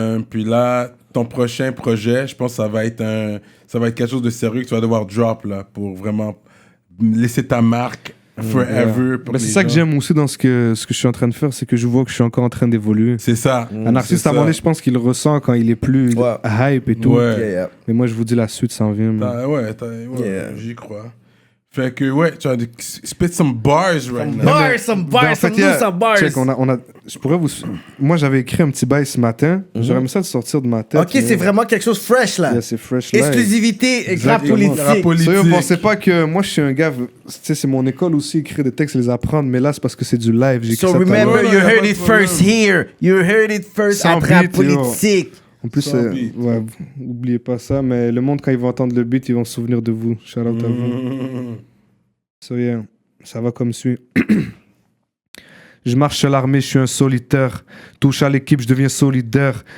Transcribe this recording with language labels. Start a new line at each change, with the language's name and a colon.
French: Puis là, ton prochain projet, je pense que ça va être quelque chose de sérieux que tu vas devoir drop, là, pour vraiment laisser ta marque forever. Ben, c'est ça que j'aime aussi dans ce que je suis en train de faire, c'est que je vois que je suis encore en train d'évoluer. C'est ça. Un artiste, à un moment donné, je pense qu'il le ressent quand il est plus hype et tout. Ouais. Mais moi, je vous dis, la suite s'en vient. J'y crois. Fait que, ouais, tu as
English: spit some bars right now. Some bars, some bars.
French: Check, je pourrais vous... Moi, j'avais écrit un petit bail ce matin. J'aurais aimé ça de sortir de ma tête. Ok, c'est vraiment quelque chose fresh, là. Yeah, c'est fresh, là. Exclusivité, rap politique. Vous pensez pas que moi, je suis un gars... Tu sais, c'est mon école aussi, écrire des textes, les apprendre. Mais là, c'est parce que c'est du live.
English: So remember, you heard it first here. You heard it first at Rap Politique.
French: En plus, oubliez pas ça, mais le monde, quand ils vont entendre le beat, ils vont se souvenir de vous. Shout out à vous. So yeah, ça va comme suit. Je marche à l'armée, je suis un solitaire. Touche à l'équipe, je deviens solidaire.